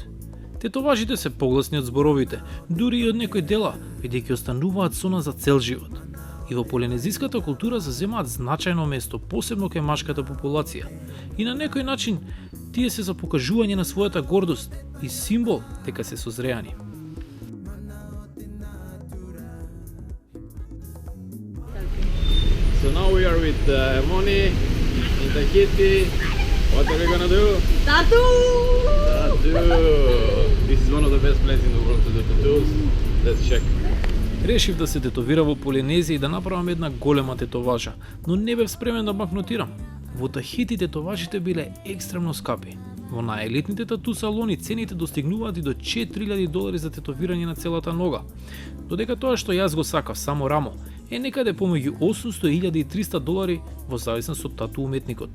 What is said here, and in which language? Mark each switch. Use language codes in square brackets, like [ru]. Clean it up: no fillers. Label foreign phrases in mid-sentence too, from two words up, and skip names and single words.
[mk] Тетоважите се погласни од зборовите, дури и од некои дела, бидејќи остануваат со нас за цел живот. И во полинезиската култура заземаат значајно место, посебно кај машката популација. И на некој начин тие се за покажување на својата гордост и символ дека се созреани. [en] So now we are with Moni in Tahiti. What are we gonna do? Tattoo! Tattoo! This is one of the best places in the world to do tattoos. Let's check. [mk] Решив да се тетовира во Полинезија и да направам една голема тетоважа, но не бев спремен да банкнотирам. Во Тахити тетоважите биле екстремно скапи. Во најелитните тату салони цените достигнуваат и до $4000 за тетовирање на целата нога, додека тоа што јас го сакав само рамо е некаде помеѓу $800 и $1300 во зависност од тату уметникот.